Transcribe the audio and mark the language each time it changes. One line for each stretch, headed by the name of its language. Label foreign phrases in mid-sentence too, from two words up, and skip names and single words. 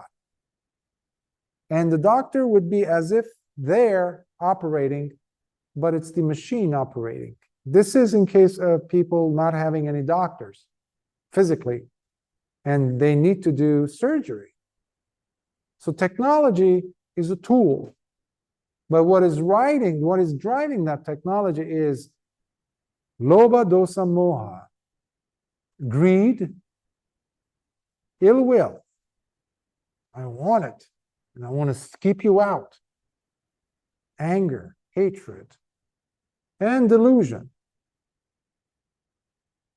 English: And the doctor would be as if they're operating, but it's the machine operating. This is in case of people not having any doctors physically, and they need to do surgery. So technology is a tool, but what is driving that technology is
Pali: lobha, dosa, moha,
English: greed, ill will. I want it, and I want to keep you out. Anger, hatred, and delusion.